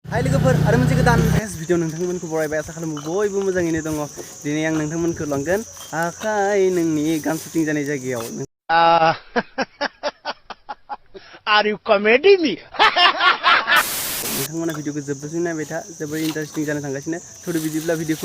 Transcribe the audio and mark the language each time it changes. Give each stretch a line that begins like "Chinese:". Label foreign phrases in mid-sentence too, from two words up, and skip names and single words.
Bodo: Hai लोगोफोर आरो मोनसे गोदान भिडिअ नोंथांमोनखौ बरायबाय आसा खालामो बयबो मोजाङैनो दङ दिनै आं नोंथांमोनखौ लांगोन आखाइ नोंनि गान शुटिं जानाय जायगायाव
English: Are you comedy me?
Bodo: नोंथांमोना भिडिअखौ जोबजासिम नायबाय था जोबोर इन्टारेस्टिं जानो थांगासिनो थौदो बिदिब्ला भिडिअखौ